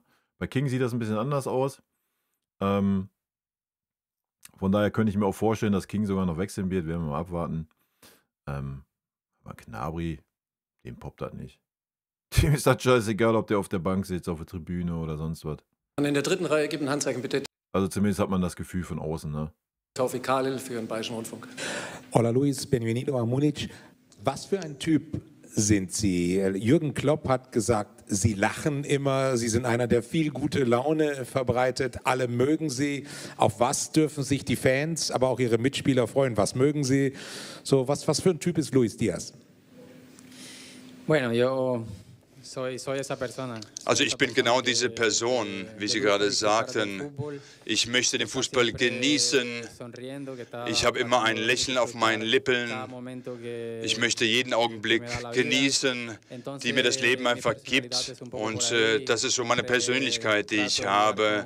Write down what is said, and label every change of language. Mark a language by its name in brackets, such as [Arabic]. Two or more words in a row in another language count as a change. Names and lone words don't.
[German] Bei King sieht das ein bisschen anders aus. Von daher könnte ich mir auch vorstellen, dass King sogar noch wechseln wird. Werden wir mal abwarten. Aber Gnabry, dem poppt das nicht. Dem ist das scheißegal, ob der auf der Bank sitzt, auf der Tribüne oder sonst was. Und in der dritten Reihe gibt ein Handzeichen bitte. Also zumindest hat man das Gefühl von außen, ne? Taufik Kalil für den Bayerischen Rundfunk. [Spanish] Hola Luis, bienvenido a Múnich. [German] Was für ein Typ sind Sie? Jürgen Klopp hat gesagt, Sie lachen immer, Sie sind einer, der viel gute Laune verbreitet, alle mögen Sie. Auf was dürfen sich die Fans, aber auch Ihre Mitspieler freuen? Was mögen Sie? So, was für ein Typ ist Luis Diaz? [Spanish] Bueno, yo soy esa persona. [German] Also ich bin genau diese Person, wie Sie gerade sagten. Ich möchte den Fußball genießen. Ich habe immer ein Lächeln auf meinen Lippen. Ich möchte jeden Augenblick genießen, die mir das Leben einfach gibt. Und das ist so meine Persönlichkeit, die ich habe.